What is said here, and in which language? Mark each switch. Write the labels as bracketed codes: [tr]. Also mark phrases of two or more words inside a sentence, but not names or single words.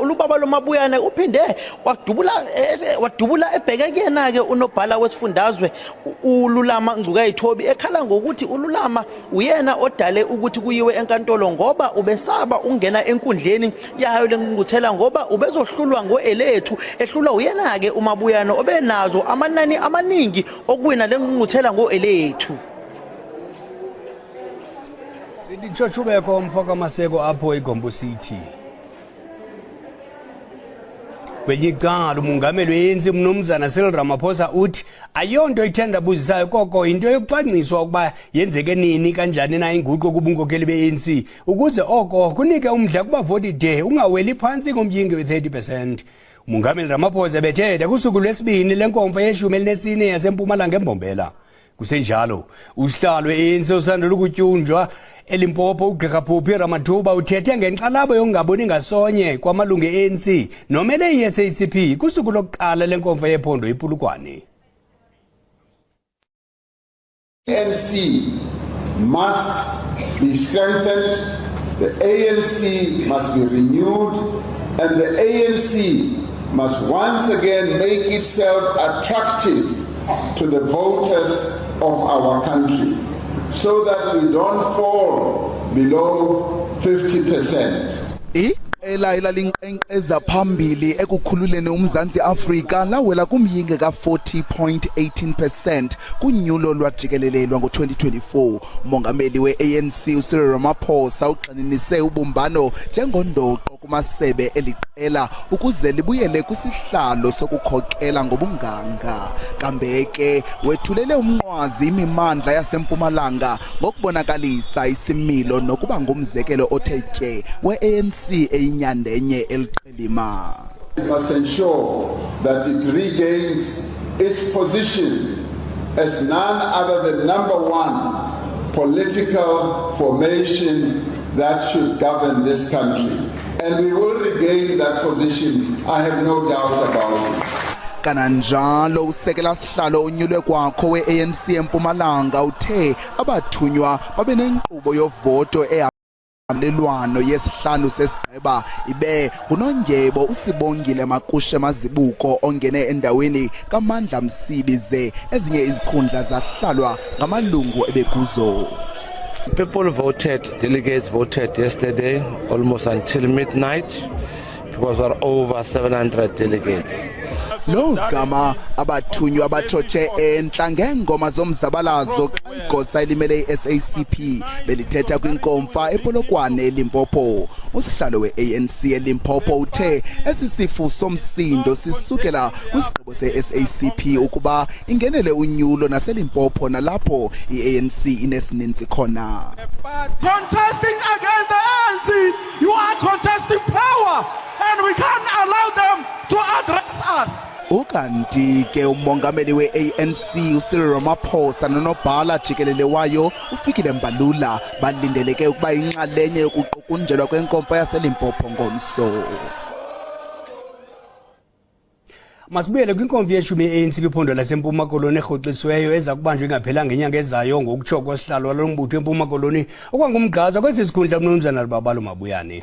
[zu] uLubabalo Mabuyane uphinde wadubula ebheke kuyena ke unobhala wesifundazwe uLulama Ngcukayithobi ekhala ngokuthi uLulama uyena odale ukuthi kuyiwe enkantolo ngoba ubesaba ungena enkundleni yayo lenqunguthela ngoba ubezohlulwa ngoelethu ehlulwa uyena ke uMabuyane obenazo amanani amaningi okuwina lenqunguthela ngoelethu. [xh] Sithi chochubeko umfo kaMaseko apho iGombo City. Kwenye icala umongameli we-ANC uMnumzana Cyril Ramaphosa uthi ayonto ithandabuzisayo koko into yokucwangciswa ukuba yenzeke nini kanjani na inguqu kubunkokheli be-ANC ukuze oko kunike umdla kubavoti de ungaweli phansi ngomyinge we-30%. Umongameli Ramaphosa bethetha kusuku lwesibini lenkomfa yeshumi elinesine yaseMpumalanga eMbombela. Kusenjalo usihlalo we-ANC osandula ukutyunjwa eLimpopo uGqirha Phuphi Ramathuba uthethe ngenxalabo yokungaboni ngasonye kwamalungu e-ANC nomele i-SACP kusuku lokuqala lenkomfa yephondo iPulukwane. [en] ANC must be strengthened, the ANC must be renewed, and the ANC must once again make itself attractive to the voters of our country, so that we don't fall below 50%. [xh] Iqela linkqenkqeza phambili ekukhululeni uMzantsi Afrika lawela kumyinge ka-40.18% kunyulo lwajikelelelwa ngo-2024. Umongameli we-ANC uCyril Ramaphosa ugxininise ubumbano njengondoqo kumasebe eliqela ukuze libuyele kwisihlalo sokukhokela ngobunganga. Kambe ke wethulele umnqwazi imimandla yaseMpumalanga ngokubonakalisa isimilo nokuba ngumzekelo othe tye we-ANC eyinyandenye eliqilima. [en] We must ensure that it regains its position as none other than number one political formation that should govern this country. And we will regain that position, I have no doubt about it. [xh] Kananjalo usekela sihlalo unyulwe kwakho we-ANC eMpumalanga uthe abathunywa babe nenkqubo yovoto lelwano yesihlanu sesigqeba ibe nguNondyebo uSibongile Makushe Mazibuko ongene endaweni kaMandla Msibi ze ezinye izikhundla zahlalwa ngamalungu ebekuzo. [en] People voted, delegates voted yesterday almost until midnight because there are over 700 delegates. [xh] lo gama abathunywa abathotshe enhla ngengoma zomzabalazo igosa elimele iSACP belithetha kwinkomfa ePolokwane eLimpopo. Usihlalo weANC eLimpopo uthe esisifo somsindo sisukela kwisigqibo seSACP ukuba ingenele unyulo naseLimpopo nalapho iANC inesininzi khona. [en] Contesting against the ANC, you are contesting power, and we can't allow them to address us. [xh] Ukanti ke umongameli weANC uCyril Ramaphosa nonobhala jikelele wayo uFikile Mbalula balindeleke ukuba inxalenye yokuqukunjelwa kwenkomfa yaseLimpopo ngomso. Masibuyele kwinkomfa yeshumi yeANC kwiphondo laseMpuma Koloni ehoxisiweyo eza kubanjwa ingaphela ngenyanga ezayo ngokutsho kwesihlalo lombutho eMpuma Koloni okwangumgqatswa kwesi sikhundla mnumzana Lubabalo Mabuyane.